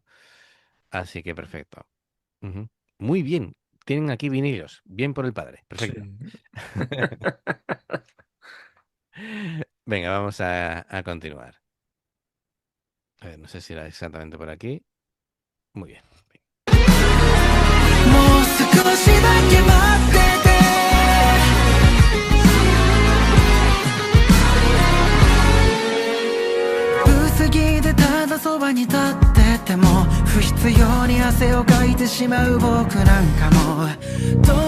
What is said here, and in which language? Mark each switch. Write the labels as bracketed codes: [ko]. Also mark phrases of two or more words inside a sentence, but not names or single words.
[es] Así que perfecto. Ujú. Muy bien. Tienen aquí vinilos. Bien por el padre. Sí. Perfecto. Venga, vamos a continuar. A ver, no sé si era exactamente por aquí. Muy bien. [ja] もう少しだけ待ってて薄着でただそばに立ってても不必要に汗をかいてしまう僕なんかもどう